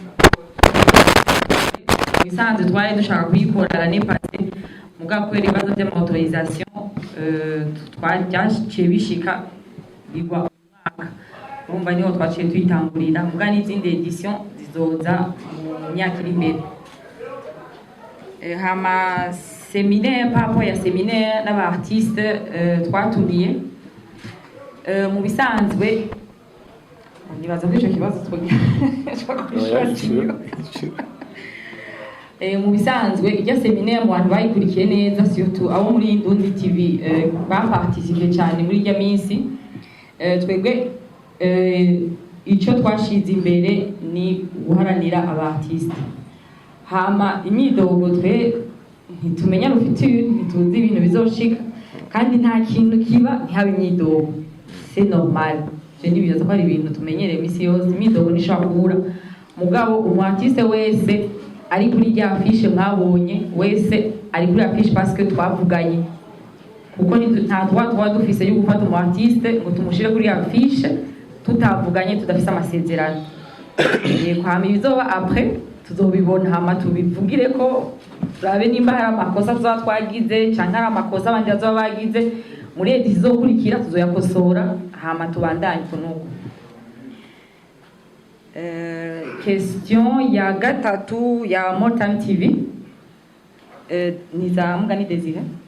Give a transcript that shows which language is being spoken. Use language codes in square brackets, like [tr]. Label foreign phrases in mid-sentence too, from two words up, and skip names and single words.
[rn] bisanzwe twari dushaka kuyikora [fr] l'année passée [rn] mugabo kubera ibibazo by'amautorisation twaciye bishika igwa umwaka urumva niho twaciye tuyitangurira mugabo n'izindi edition zizoza mu myaka iri imbere hama séminaire [fr] par rapport [rn] ya séminaire n'abartiste twatumiye mu bisanzwe nibaza ko icyo kibazo mu bisanzwe ijya séminaire mu bantu bayikurikiye neza surtout abo muri Indundi TV baparticipe cyane muri ijya minsi twebwe icyo twashize imbere ni guharanira abartiste hama imyidogo twe ntitumenya rufiture ntituzi ibintu bizoshika kandi nta kintu kiba ntihabe imyidogo [fr] c'est normal je [rn] ndibiza ko ari ibintu tumenyereye misi yose imyidogo nishobora kubura mugabo umartiste wese ari kuri rya affiche mwabonye wese ari kuri affiche [fr] parce que [rn] twavuganye kuko nta tuba dufise yo gufata umartiste ngo tumushire kuri affiche tutavuganye tudafise amasezerano yego hama ibizoba après tuzobibona hama tubivugire ko turabe nimba hari amakosa tuba twagize cyangwa hari amakosa abandi bazoba bagize muri edisi izokurikira tuzoyakosora hama tubandanye kunuko question ya gatatu ya More Time TV ni za Mugani Desire